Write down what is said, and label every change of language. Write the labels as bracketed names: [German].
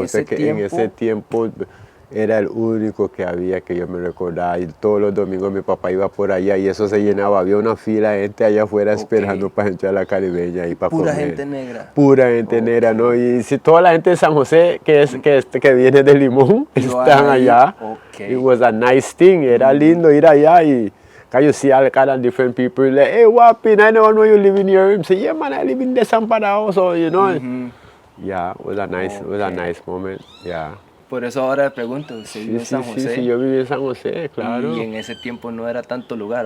[Spanish] En ese tiempo era el único que había, que yo me recordaba. Y todos los domingos mi papá iba por allá y eso se llenaba. Había una fila de gente allá afuera esperando para entrar a la caribeña y para Pura comer. gente negra. Pura gente negra, ¿no? Y si toda la gente de San José, que viene de Limón, están allá. [English] It was a nice thing. [Spanish] Era lindo ir allá y... [English] Can you see all kind of different people? Like, hey, Wapin, I don't know you live in here. I say, yeah, man, I live in Desamparado, so, Yeah, it was a nice moment, yeah. [Spanish] Por eso ahora le pregunto, ¿usted vive en San José? Sí, yo viví en San José, claro. Y en ese tiempo no era tanto lugar.